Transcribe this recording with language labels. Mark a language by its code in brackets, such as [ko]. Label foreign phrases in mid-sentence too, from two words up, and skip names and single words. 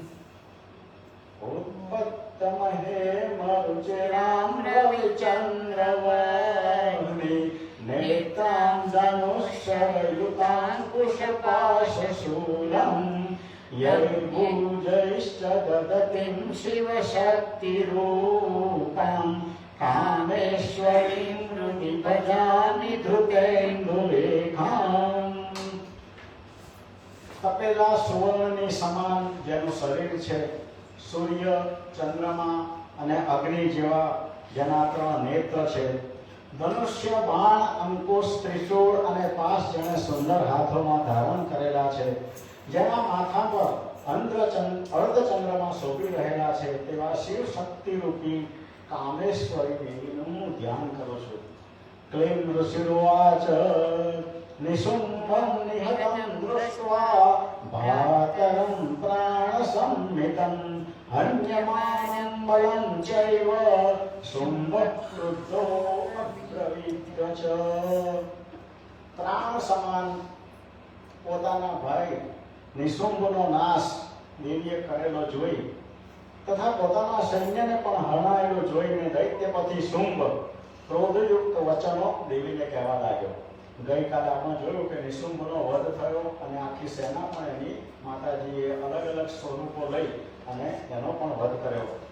[sa] उत्पत्तमहे मरुचिरां रविचन्द्रवर्णि नेत्रां धनुष्ययुताङ्कुशपाशशूलम् यैर्भुजैश्च ददतिं शिवशक्तिरूपां कामेश्वरीं हृदि भजामि धृतेन्दुलेखाम्। [gu] તપેલા સુવર્ણની સમાન જેનું શરીર છે, સૂર્ય, ચંદ્રમા અને અગ્નિ જેવા જેના 3 નેત્ર છે, ધનુષ્ય, બાણ, અંકુશ, ત્રિશૂળ અને પાશ જેને સુંદર હાથોમાં ધારણ કરેલા છે, જેના માથા પર અર્ધચંદ્રમાં શોભી રહેલા છે, તેવા શિવ શક્તિ રૂપી કામેશ્વરી દેવીનું હું ધ્યાન કરું છું. [sa] क्लीं ऋषिरुवाच निशुम्भं निहतं दृष्ट्वा भातरं प्राणसंहितं हन्यमानं बलं चैव शुम्भः क्रुद्धो अब्रवीत् च। [gu] प्राण સમાન પોતાના ભાઈ નિશુંભનો નાશ દેવીએ કરેલો જોઈ તથા પોતાના સૈન્યને પણ હરણાયેલો જોઈને દૈત્યપતિ શુંભ ક્રોધયુક્ત વચનો દેવીને કહેવા લાગ્યો. ગઈકાલે આપણે જોયું કે નિશુંભનો વધ થયો અને આખી સેના પણ એની માતાજીએ અલગ અલગ સ્વરૂપો લઈ અને એનો પણ વધ કર્યો.